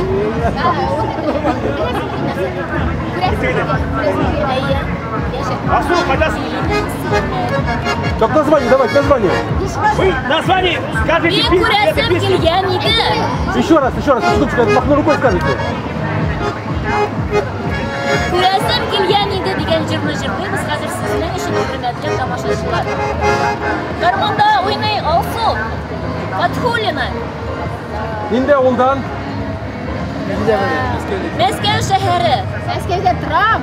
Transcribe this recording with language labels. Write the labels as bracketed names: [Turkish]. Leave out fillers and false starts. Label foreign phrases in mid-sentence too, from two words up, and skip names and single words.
[Russian] Так, название, давайте, название. Вы название скажите. Еще раз, секундочку, махну рукой скажите. [Tatar] Күрәсем килгән иде дигән җырны җырлыйбыз хәзер сезнең өчен, хөрмәтле тамашачылар. Гармонда уйный Алсу Фатхуллина. Инде авылдан. Мәскәү шәһәре. Мәскәүдә торам.